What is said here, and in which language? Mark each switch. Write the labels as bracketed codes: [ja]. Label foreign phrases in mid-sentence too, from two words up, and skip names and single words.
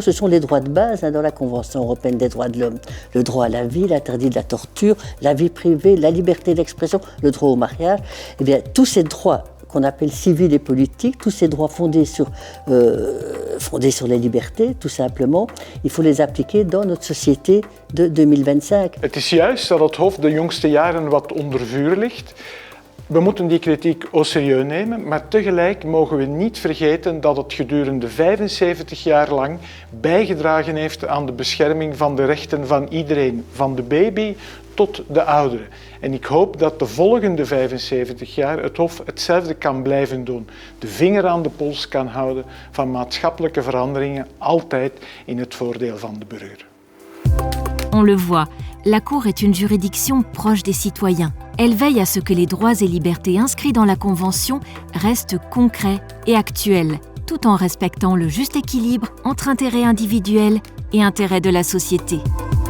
[fr] Ce sont les droits de base dans la Convention européenne des droits de l'homme. Le droit à la vie, l'interdit de la torture, la vie privée, la liberté d'expression, le droit au mariage. Eh bien, tous ces droits qu'on appelle civils et politiques, tous ces droits fondés sur les libertés, tout simplement, il faut les appliquer dans notre société de 2025. [nl] Het is juist dat het Hof de jongste jaren wat onder vuur ligt. We moeten die kritiek [fr] au sérieux [nl] nemen, maar tegelijk mogen we niet vergeten dat het gedurende 75 jaar lang bijgedragen heeft aan de bescherming van de rechten van iedereen, van de baby tot de ouderen. En ik hoop dat de volgende 75 jaar het Hof hetzelfde kan blijven doen. De vinger aan de pols kan houden van maatschappelijke veranderingen, altijd in het voordeel van de burger. [fr] On le voit, la Cour est une juridiction proche des citoyens. Elle veille à ce que les droits et libertés inscrits dans la Convention restent concrets et actuels, tout en respectant le juste équilibre entre intérêt individuel et intérêt de la société.